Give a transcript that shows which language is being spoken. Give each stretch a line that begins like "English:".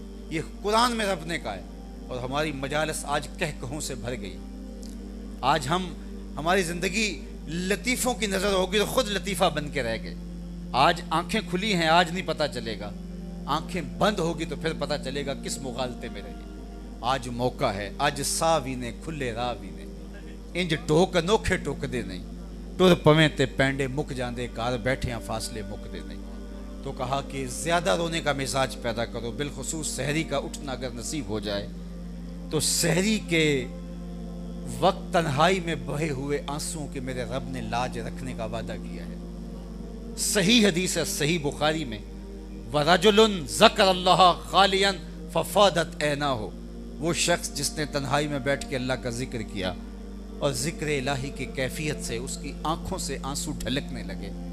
Urdu: یہ قرآن میں رب نے کہا ہے. اور ہماری مجالس آج کہوں سے بھر گئی. آج ہماری زندگی لطیفوں کی نظر ہوگی تو خود لطیفہ بن کے رہ گئے. آج آنکھیں کھلی ہیں آج نہیں پتہ چلے گا، آنکھیں بند ہوگی تو پھر پتہ چلے گا کس مغالطے میں رہے.
Punjabi: آج موقع ہے، آج ساوی نے کھلے راوی نے انج ٹوک انوکھے ٹوک دے نہیں، ٹر پویں تے پینڈے مک جاندے کار بیٹھیاں فاصلے مک دے نہیں.
Urdu: تو کہا کہ زیادہ رونے کا مزاج پیدا کرو، بالخصوص سحری کا اٹھنا اگر نصیب ہو جائے تو سحری کے وقت تنہائی میں بہے ہوئے آنسوں کے میرے رب نے لاج رکھنے کا وعدہ کیا ہے. صحیح حدیث ہے صحیح بخاری میں
Arabic: وَرَجُلٌ ذَكَرَ اللَّهَ خَالِيًا فَفَاضَتْ عَيْنَاهُ،
Urdu: وہ شخص جس نے تنہائی میں بیٹھ کے اللہ کا ذکر کیا اور ذکر الہی کی کیفیت سے اس کی آنکھوں سے آنسو ڈھلکنے لگے.